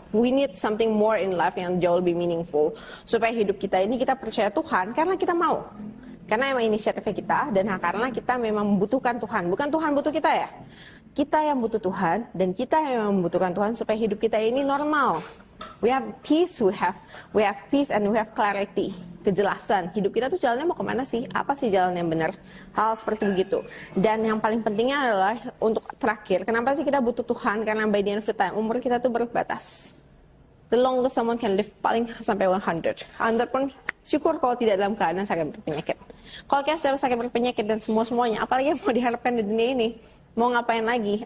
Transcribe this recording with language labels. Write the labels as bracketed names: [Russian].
[English] We need something more in life [Indonesian] yang jauh lebih meaningful. Supaya hidup kita ini kita percaya Tuhan karena kita mau. Karena emang inisiatifnya kita dan karena kita memang membutuhkan Tuhan. Bukan Tuhan butuh kita ya. Kita yang butuh Tuhan dan kita yang membutuhkan Tuhan supaya hidup kita ini normal. [English] We have peace, we have peace and we have clarity, kejelasan. [Indonesian] Hidup kita tuh jalannya mau kemana sih? Apa sih jalan yang benar? Hal seperti begitu. Dan yang paling pentingnya adalah untuk terakhir, kenapa sih kita butuh Tuhan? Karena [English] by the end of the time, [Indonesian] umur kita tuh berbatas. [English] The longest someone can live [Indonesian] paling sampai 100. 100 pun syukur kalau tidak dalam keadaan sakit berpenyakit. Kalau kita sudah sakit berpenyakit dan semua-semuanya, apalagi yang mau diharapkan di dunia ini? Mau ngapain lagi?